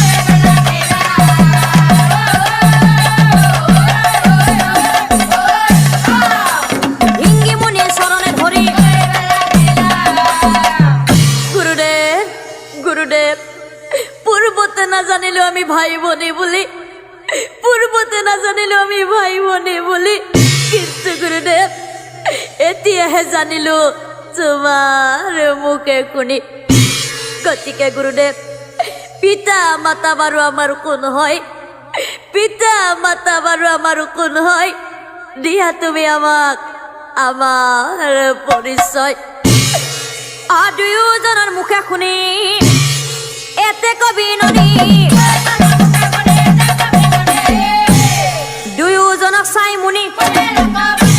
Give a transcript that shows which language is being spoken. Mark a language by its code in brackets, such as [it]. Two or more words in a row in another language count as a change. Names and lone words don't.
[as] গুরুদেব পূর্বতে না জানিলো আমি ভাই বোনে বলি কিন্তু গুরুদেব এতিয়াহে জানিলো তোমার মুখে শুনি। গতিকে গুরুদেব পিতা মাতা বারু আমার কোন হয় দিয়া তুমি আমাক আমার পরিচয়। দুয়োজনৰ মুখে শুনি এতে কবি নদী দুয়োজনক চাই মুনি